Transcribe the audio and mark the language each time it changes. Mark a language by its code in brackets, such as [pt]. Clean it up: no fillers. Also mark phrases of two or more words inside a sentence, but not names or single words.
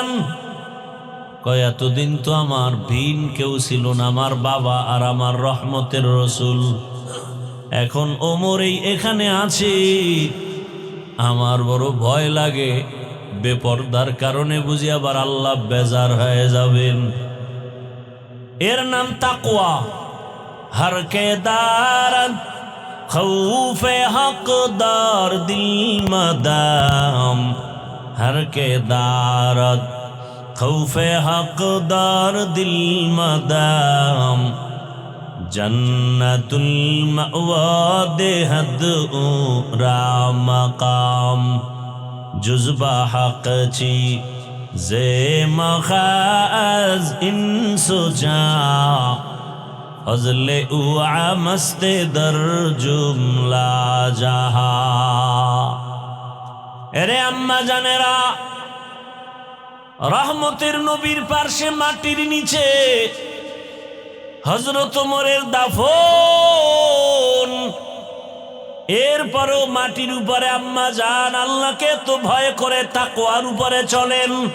[bn] কয় এতদিন তো আমার ভিন কেউ ছিল না, আমার বাবা আর আমার রহমতের রসুল। এখন ওমরেই এখানে আছে, আমার বড় ভয় লাগে বেপর্দার কারণে বুঝি আবার আল্লাহ বেজার হয়ে যাবেন। এর নাম তাকওয়া। [fa] هر که دارد خوف حق در دل مدام, هر که دارد خوف حق در دل مدام، جنت‌المأوا دهد او را مقام، جذبهٔ حق چیزی مجاز این‌سو را، فضل او هست در جمله جهان. [bn] এরে আম্মা জানেরা, রহমতের নবীর পার্শ্বে মাটির নিচে হযরত ওমরের দাফন, এরপরও মাটির উপরে আম্মা জান আল্লাহকে তো ভয় করে তাকওয়ার উপরে চলেন।